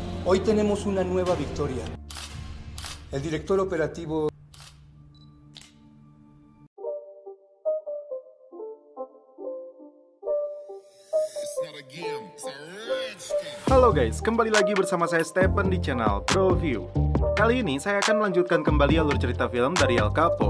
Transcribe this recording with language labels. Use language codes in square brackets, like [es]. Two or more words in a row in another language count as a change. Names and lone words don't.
[es] Hoy tenemos una nueva victoria. El director operativo... [id] Halo guys, kembali lagi bersama saya Stephen di channel ProView. Kali ini saya akan melanjutkan kembali alur cerita film dari El Capo.